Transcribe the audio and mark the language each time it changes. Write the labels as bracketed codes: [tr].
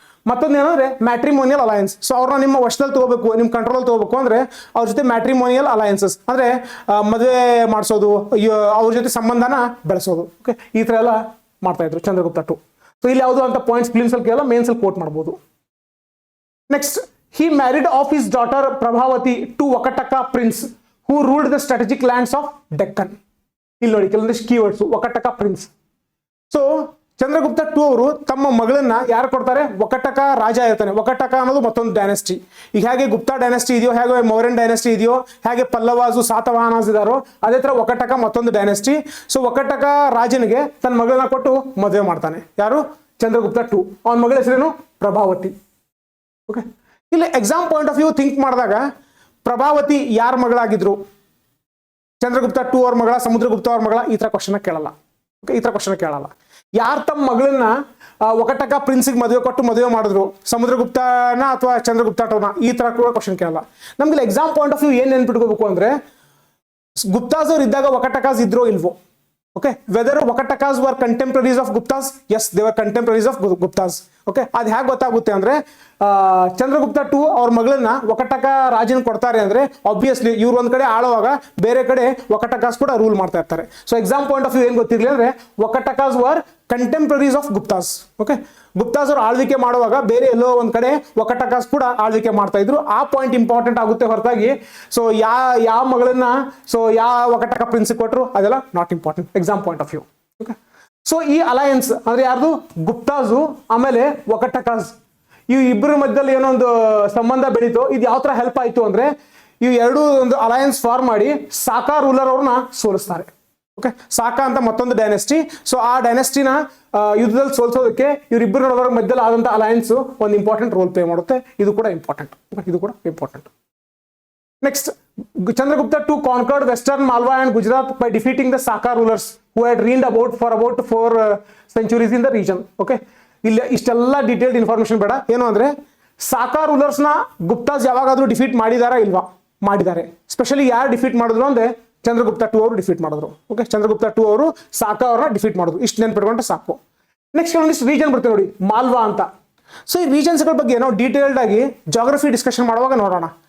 [kn] ಮತ್ತೊಂದು ಏನಂದ್ರೆ matrimonial alliance. So ಅವ್ರನ್ನ ನಿಮ್ಮ ವಶದಲ್ಲಿ ತಗೋಬೇಕು, ನಿಮ್ಮ ಕಂಟ್ರೋಲ್ ತಗೋಬೇಕು ಅಂದ್ರೆ ಅವ್ರ ಜೊತೆ ಮ್ಯಾಟ್ರಿಮೋನಿಯಲ್ ಅಲಯನ್ಸಸ್ ಅಂದ್ರೆ ಮದುವೆ ಮಾಡಿಸೋದು, ಅವ್ರ ಜೊತೆ ಸಂಬಂಧನ ಬೆಳೆಸೋದು. ಓಕೆ, ಈ ತರ ಎಲ್ಲ ಮಾಡ್ತಾ ಇದ್ರು ಚಂದ್ರಗುಪ್ತ 2. ಸೊ ಇಲ್ಲಿ ಯಾವುದು ಅಂತ ಪಾಯಿಂಟ್ಸ್ ಫಿಲ್ಮ್ಸ್ ಅಲ್ಲಿ ಕೇಳಲ್ಲ, ಮೇನ್ಸ್ ಅಲ್ಲಿ ಕೋಟ್ ಮಾಡಬಹುದು. [en] Next, he married off his daughter Prabhavati to Vakataka prince who ruled the strategic lands of Deccan. [kn] ಇಲ್ಲಿ ನೋಡಿ ಕೆಲವೊಂದಿಷ್ಟು keywords. Vakataka prince. So Chandragupta to ಅವರು ತಮ್ಮ ಮಗಳನ್ನ ಯಾರು ಕೊಡ್ತಾರೆ? ವಕಟಕ ರಾಜ ಇರ್ತಾನೆ. ವಕಟಕ ಅನ್ನೋದು ಮತ್ತೊಂದು ಡೈನೆಸ್ಟಿ. ಈಗ ಹೇಗೆ ಗುಪ್ತಾ ಡೈನೆಸ್ಟಿ ಇದೆಯೋ, ಹೇಗೆ ಮೌರ್ಯನ್ ಡೈನೆಸ್ಟಿ ಇದೆಯೋ, ಹೇಗೆ ಪಲ್ಲವಾಸು ಸಾತವಾಹನಾಸ್ ಇದಾರೋ, ಅದೇ ತರ ವಕಟಕ ಮತ್ತೊಂದು ಡೈನೆಸ್ಟಿ. ಸೊ ವಕಟಕ ರಾಜನಿಗೆ ತನ್ನ ಮಗಳನ್ನ ಕೊಟ್ಟು ಮದುವೆ ಮಾಡ್ತಾನೆ. ಯಾರು? ಚಂದ್ರಗುಪ್ತ ಟು. ಅವನ ಮಗಳ ಹೆಸರೇನು? ಪ್ರಭಾವತಿ. ಓಕೆ, ಇಲ್ಲಿ exam point of view think ಮಾಡಿದಾಗ ಪ್ರಭಾವತಿ ಯಾರ ಮಗಳಾಗಿದ್ರು? ಚಂದ್ರಗುಪ್ತ ಟು ಅವ್ರ ಮಗಳ, ಸಮುದ್ರಗುಪ್ತ ಅವ್ರ ಮಗಳ? ಈ ತರ ಕ್ವಶನ್ ಕೇಳಲ್ಲ. ಓಕೆ, ಈ ತರ ಕ್ವಶನ್ ಕೇಳಲ್ಲ. ಯಾರು ತಮ್ಮ ಮಗಳನ್ನ ವಕಟಕ ಪ್ರಿನ್ಸಿಗೆ ಮದುವೆ ಕೊಟ್ಟು ಮದುವೆ ಮಾಡಿದ್ರು? ಸಮುದ್ರಗುಪ್ತನ ಅಥವಾ ಚಂದ್ರಗುಪ್ತ ಟೋನ? ಈ ತರ ಕೂಡ ಕ್ವಶನ್ ಕೇಳಲ್ಲ. ನಮ್ಗೆ ಎಕ್ಸಾಮ್ ಪಾಯಿಂಟ್ ಆಫ್ ವ್ಯೂ ಏನ್ ನೆನ್ಪಿಟ್ಕೋಬೇಕು ಅಂದ್ರೆ, ಗುಪ್ತಾಸ್ ಅವ್ರು ಇದ್ದಾಗ ವಕಟಕಾಸ್ ಇದ್ರೋ ಇಲ್ವೋ? [en] Okay, whether Vakatakas were contemporaries of Guptas? Yes, they were contemporaries of Guptas. [kn] Okay, ಅದು ಹೇಗೆ ಗೊತ್ತಾಗುತ್ತೆ ಅಂದ್ರೆ, ಚಂದ್ರಗುಪ್ತ ಟು ಅವ್ರ ಮಗಳನ್ನ ವಕಟಕ ರಾಜನ ಕೊಡ್ತಾರೆ ಅಂದ್ರೆ ಆಬ್ವಿಯಸ್ಲಿ ಇವ್ರು ಒಂದ್ ಕಡೆ ಆಳುವಾಗ ಬೇರೆ ಕಡೆ ವಕಟಕಾಸ್ ಕೂಡ ರೂಲ್ ಮಾಡ್ತಾ ಇರ್ತಾರೆ. So exam point of view ಏನ್ ಗೊತ್ತಿರ್ಲಿ ಅಂದ್ರೆ, [en] Vakatakas were contemporaries of Guptas. [kn] Okay, Guptas ಅವರು ಆಳ್ವಿಕೆ ಮಾಡುವಾಗ ಬೇರೆ ಎಲ್ಲೋ ಒಂದ್ ಕಡೆ ವಕಟಕಾಸ್ ಕೂಡ ಆಳ್ವಿಕೆ ಮಾಡ್ತಾ ಇದ್ರು. ಆ ಪಾಯಿಂಟ್ ಇಂಪಾರ್ಟೆಂಟ್ ಆಗುತ್ತೆ ಹೊರತಾಗಿ ಸೊ ಯಾವ ಮಗಳನ್ನ ಯಾವ ವಕಟಕ ಪ್ರಿನ್ಸ್ ಕೊಟ್ಟರು ಅದೆಲ್ಲ [en] Not important exam point of view. [kn] Okay, so ಈ ಅಲಯನ್ಸ್ ಅಂದ್ರೆ ಯಾರ್ದು? ಗುಪ್ತಾಸು ಆಮೇಲೆ ವಕಟಕಾಸ್. ಈ ಇಬ್ಬರ ಮಧ್ಯದಲ್ಲಿ ಏನೋ ಒಂದು ಸಂಬಂಧ ಬೆಳೀತು. ಇದು ಯಾವ ತರ ಹೆಲ್ಪ್ ಆಯ್ತು ಅಂದ್ರೆ, ಇವು ಎರಡು ಒಂದು ಅಲಯನ್ಸ್ ಫಾರ್ಮ್ ಮಾಡಿ ಸಾಕಾ ರೂಲರ್ ಅವ್ರನ್ನ ಸೋಲಿಸ್ತಾರೆ. ಓಕೆ, ಸಾಕಾ ಅಂತ ಮತ್ತೊಂದು ಡೈನೆಸ್ಟಿ. ಸೊ ಆ ಡೈನೆಸ್ಟಿನ ಯುದ್ಧದಲ್ಲಿ ಸೋಲ್ಸೋದಕ್ಕೆ ಇವರಿಬ್ಬರ ನಡುವರ ಮಧ್ಯದಲ್ಲಿ ಆದಂತ ಅಲಯನ್ಸ್ ಒಂದು ಇಂಪಾರ್ಟೆಂಟ್ ರೋಲ್ ಪ್ಲೇ ಮಾಡುತ್ತೆ. ಇದು ಕೂಡ ಇಂಪಾರ್ಟೆಂಟ್. ಇದು ಕೂಡ important. [en] Next, Chandragupta II conquered western Malwa and Gujarat by defeating the Saka rulers who had reigned for about 4 centuries in the region. [kn] Okay, ಇಲ್ಲಿ ಇಷ್ಟೆಲ್ಲ ಡೀಟೇಲ್ಡ್ ಇನ್ಫಾರ್ಮೇಶನ್ ಬೇಡ. ಏನು ಅಂದ್ರೆ, ಸಾಕಾ ರೂಲರ್ಸ್ ನ ಗುಪ್ತಾಸ್ ಯಾವಾಗಾದ್ರೂ ಡಿಫೀಟ್ ಮಾಡಿದಾರಾ? ಇಲ್ವಾ? ಮಾಡಿದ್ದಾರೆ. ಸ್ಪೆಷಲಿ ಯಾರು ಡಿಫೀಟ್ ಮಾಡಿದ್ರು ಅಂದ್ರೆ ಚಂದ್ರಗುಪ್ತ ಟು ಅವರು ಡಿಫೀಟ್ ಮಾಡಿದ್ರು. ಓಕೆ, ಚಂದ್ರಗುಪ್ತ ಟು ಅವರು ಸಾಕಾ ಅವ್ರನ್ನ ಡಿಫೀಟ್ ಮಾಡಿದ್ರು. ಇಷ್ಟು ನೆನ್ಪಿಟ್ಕೊಂಡ್ರೆ ಸಾಕು. ನೆಕ್ಸ್ಟ್ ಒಂದಿಷ್ಟು ರೀಜನ್ ಬರ್ತೇವೆ ನೋಡಿ, ಮಾಲ್ವಾ ಅಂತ. ಸೊ ಈ ರೀಜನ್ಸ್ಗಳ ಬಗ್ಗೆ ನಾವು ಡೀಟೇಲ್ಡ್ ಆಗಿ ಜಾಗ್ರಫಿ ಡಿಸ್ಕಷನ್ ಮಾಡುವಾಗ ನೋಡೋಣ.